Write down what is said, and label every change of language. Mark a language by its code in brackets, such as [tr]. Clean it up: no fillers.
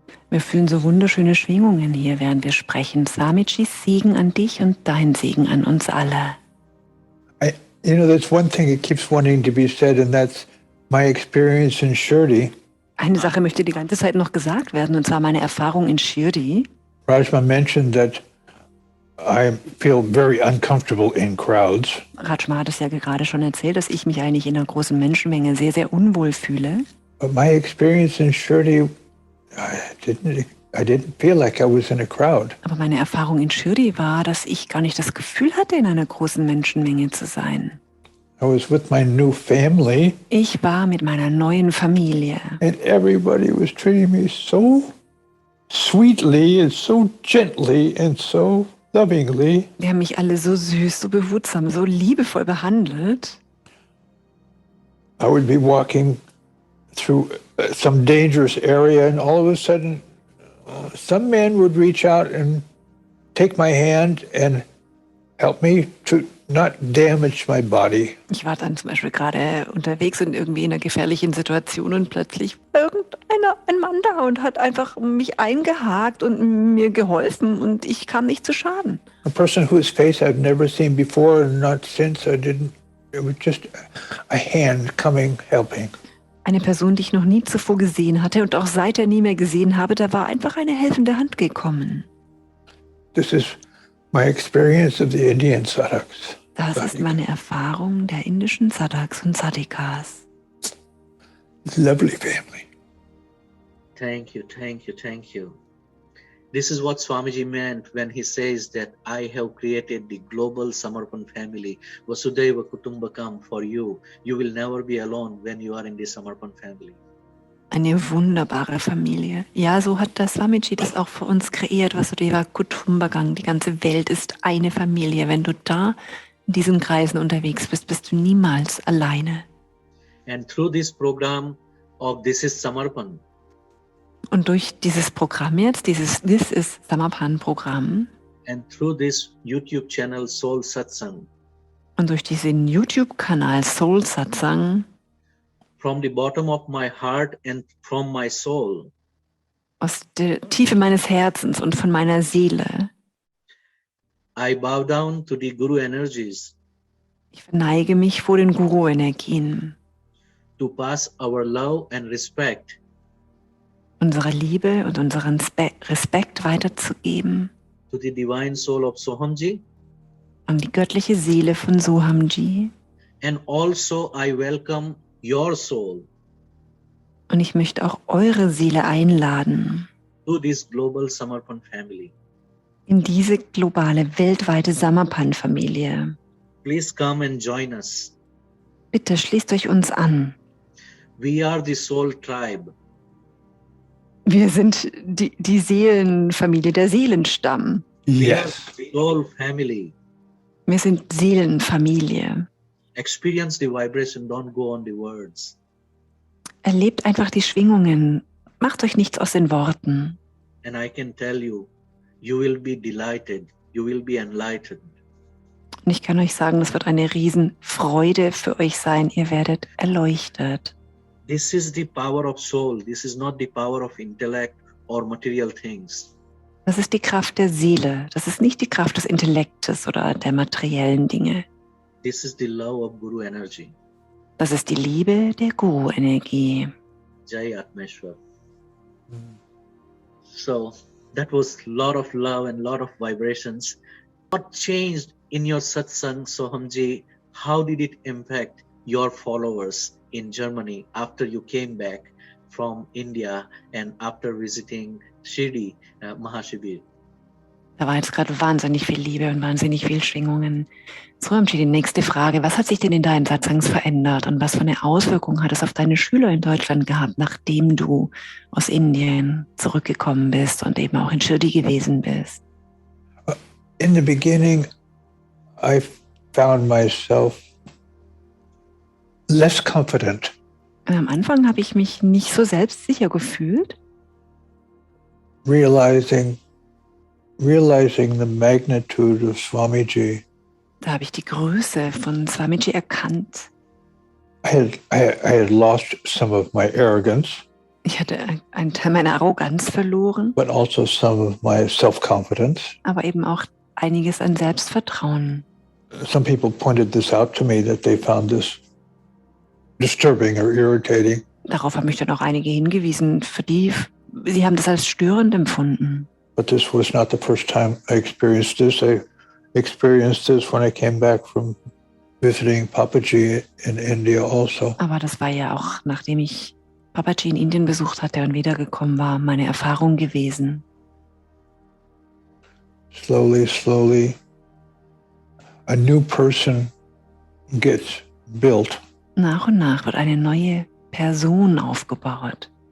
[de] Wir fühlen so wunderschöne Schwingungen hier, während wir sprechen. Swamijis Segen an dich und dein Segen an uns alle. [en] There's one thing that keeps wanting to be said, and that's my experience in Shirdi. [de] Eine Sache möchte die ganze Zeit noch gesagt werden, und zwar meine Erfahrung in Shirdi. [en] Rajma mentioned that I feel very uncomfortable in crowds. [de] Rajma hat es ja gerade schon erzählt, dass ich mich eigentlich in einer großen Menschenmenge sehr, sehr unwohl fühle. [en] But my experience in Shirdi, I didn't feel like I was in a crowd. [de] Aber meine Erfahrung in Shirdi war, dass ich gar nicht das Gefühl hatte, in einer großen Menschenmenge zu sein. [en] I was with my new family. [de] Ich war mit meiner neuen Familie. [en] And everybody was treating me so sweetly and so gently and so lovingly. [de] Die haben mich alle so süß, so behutsam, so liebevoll behandelt. [en] I would be walking through some dangerous area, and all of a sudden, some man would reach out and take my hand and help me to not damage my body. [de] Ich war dann zum Beispiel gerade unterwegs und irgendwie in einer gefährlichen Situation und plötzlich war ein Mann da und hat einfach mich eingehakt und mir geholfen und ich kam nicht zu Schaden. [en] A person whose face I've never seen before and not since. It was just a hand coming, helping. [de] Eine Person, die ich noch nie zuvor gesehen hatte und auch seither nie mehr gesehen habe, da war einfach eine helfende Hand gekommen. [en] This is my experience of the Indian sadhaks. [de] Das ist meine Erfahrung der indischen Sadhaks und Sadhikas. [en] Lovely family. Thank you, thank you, thank you. This is what Swamiji meant when he says that I have created the global Samarpan family, Vasudhaiva Kutumbakam, for you. You will never be alone when you are in the Samarpan family. [de] Eine wunderbare Familie. Ja, so hat das Swamiji das auch für uns kreiert, Vasudhaiva Kutumbakam. Die ganze Welt ist eine Familie. Wenn du da in diesen Kreisen unterwegs bist, bist du niemals alleine. [en] And through this program of This is Samarpan, [de] und durch dieses Programm jetzt, dieses This is Samarpan Programm, [en] and through this YouTube channel SoulSatsang, [de] und durch diesen YouTube-Kanal SoulSatsang, [en] from the bottom of my heart and from my soul, [de] aus der Tiefe meines Herzens und von meiner Seele, [en] I bow down to the Guru energies [de] ich verneige mich vor den Guru-Energien, [en] to pass our love and respect [de] unsere Liebe und unseren Respekt weiterzugeben [en] to the divine soul of Sohamji, [de] an die göttliche Seele von Sohamji. [en] and also I welcome your soul [de] Und ich möchte auch eure Seele einladen [en] to this global Samarpan family. [de] in diese globale, weltweite Samarpan-Familie. [en] Please come and join us. [de] Bitte schließt euch uns an. [en] We are the soul tribe. [de] Wir sind die Seelenfamilie, der Seelenstamm. [en] Yes. Soul family. [de] Wir sind Seelenfamilie. [en] Experience the vibration, don't go on the words. [de] Erlebt einfach die Schwingungen. Macht euch nichts aus den Worten. [en] And I can tell you, you will be delighted, you will be enlightened. [de] Und ich kann euch sagen, das wird eine Riesenfreude für euch sein. Ihr werdet erleuchtet. [en] This is the power of soul. This is not the power of intellect or material things. [de] Das ist die Kraft der Seele. Das ist nicht die Kraft des Intellektes oder der materiellen Dinge. [en] This is the love of Guru energy. [de] Das ist die Liebe der Guru-Energie. [hi] Jai Atmeshwar. [en] So that was a lot of love and lot of vibrations. What changed in your satsang, Sohamji, how did it impact your followers in Germany after you came back from India and after visiting Shirdi Mahashibir? [de] Da war jetzt gerade wahnsinnig viel Liebe und wahnsinnig viel Schwingungen. Sohamji, die nächste Frage. Was hat sich denn in deinen Satsangs verändert und was für eine Auswirkung hat es auf deine Schüler in Deutschland gehabt, nachdem du aus Indien zurückgekommen bist und eben auch in Shirdi gewesen bist? [en] In the beginning, I found myself less confident. [de] Und am Anfang habe ich mich nicht so selbstsicher gefühlt, [en] realizing the magnitude of Swamiji. [de] da habe ich die Größe von Swamiji erkannt. [en] I had lost some of my arrogance, [de] Ich hatte einen Teil meiner Arroganz verloren, [en] but also some of my self-confidence. [de] aber eben auch einiges an Selbstvertrauen. [en] Some people pointed this out to me, that they found this disturbing or irritating. [de] Darauf haben mich dann auch einige hingewiesen, sie haben das als störend empfunden. [en] But this was not the first time I experienced this. I experienced this when I came back from visiting Papaji in India also. [de] Aber das war ja auch, nachdem ich Papaji in Indien besucht hatte und wiedergekommen war, meine Erfahrung gewesen. [en] Slowly, a new person gets built. [de] Nach und nach wird eine neue Person aufgebaut.